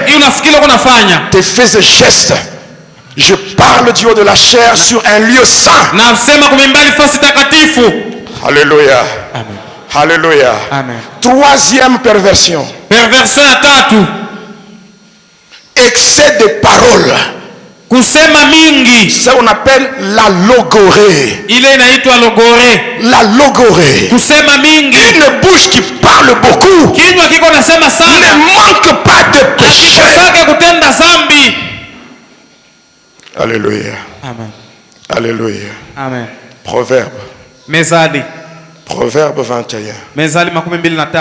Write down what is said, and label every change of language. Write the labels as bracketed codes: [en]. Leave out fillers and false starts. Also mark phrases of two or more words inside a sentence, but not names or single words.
[fr] Tes faits et gestes. Je parle du haut de la chair sur un lieu saint. Alléluia. Amen. Alléluia. Amen. Troisième perversion. Excès de paroles. [sw] Kusema mingi. [fr] Ça on appelle la logorée. La logorée. [sw] Kusema mingi. [fr] Une bouche qui parle beaucoup ne manque pas de péché. Alléluia. Amen. Alléluia. Amen. Proverbe. [sw] Mezali. [fr] Proverbe 21. [sw] Mezali 23.